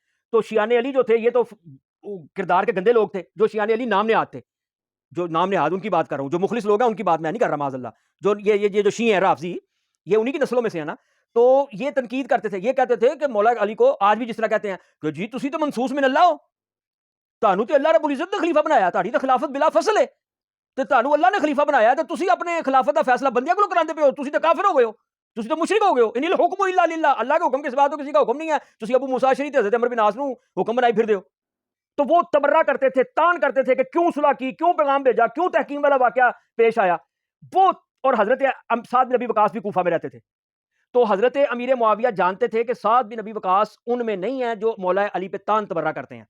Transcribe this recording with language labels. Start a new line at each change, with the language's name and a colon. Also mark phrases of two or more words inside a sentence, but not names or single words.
Urdu: تو شیعان علی جو تھے یہ تو کردار کے گندے لوگ تھے. جو شیعان علی نام نہاد تھے, جو نام نہاد ان کی بات کر رہا ہوں, جو مخلص لوگ ہیں ان کی بات میں نہیں کر رہا
Arabic: معاذ اللہ.
Urdu: جو یہ جو شیعہ ہیں رافضی, یہ انہی کی نسلوں میں سے ہے نا. تو یہ تنقید کرتے تھے, یہ کہتے تھے کہ مولا علی کو آج بھی جس طرح کہتے ہیں کہ جی
Punjabi: تسی تو منصوص من اللہ ہو, تانوں تے اللہ رب العزت نے خلیفہ بنایا, تہاڈی تے خلافت بلا فصل ہے, تے تانوں اللہ نے خلیفہ بنایا, تے تسی اپنے خلافت دا فیصلہ بندیاں کولوں کراندے پے ہو, تسی تے کافر ہو گئے ہو, تسی تے مشرک ہو گئے ہو.
Arabic: ان الحکم الا للہ,
Urdu: اللہ کے حکم کے سوا تو کسی کا حکم نہیں ہے.
Punjabi: تسی ابو موسیٰ اشعری تے حضرت عمر بن عاص نو حکم بنائی پھر دیو.
Urdu: تو وہ تبرہ کرتے تھے, تان کرتے تھے کہ کیوں صلح کی, کیوں پیغام بھیجا, کیوں تحکیم والا واقعہ پیش آیا وہ. اور حضرت سعد بن ابی وقاص بھی کوفہ میں رہتے تھے. تو حضرت امیر معاویہ جانتے تھے کہ سعد بن ابی وقاص ان میں نہیں ہیں جو مولا علی پہ تان تبرہ کرتے ہیں.